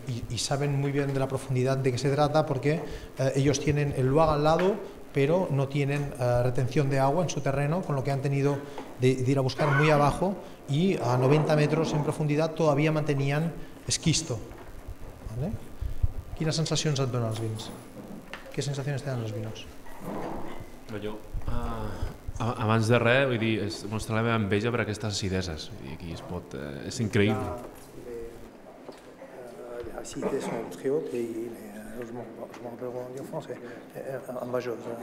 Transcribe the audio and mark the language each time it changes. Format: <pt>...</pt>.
<es>Y saben muy bien de la profundidad de qué se trata porque ellos tienen el lugar al lado pero no tienen retención de agua en su terreno, con lo que han tenido de ir a buscar muy abajo y a 90 metros en profundidad todavía mantenían esquisto. Vale?</es> <ca>Quines sensacions et donen els vins? Què sensacions tenen els vinos? Jo, abans de res, vull dir, és mostrar la meva enveja per aquestes acideses. Aquí es pot, és increïble.</ca> <fr>Les acidités sont très hautes et je m'en rappelle en France, en major.</fr>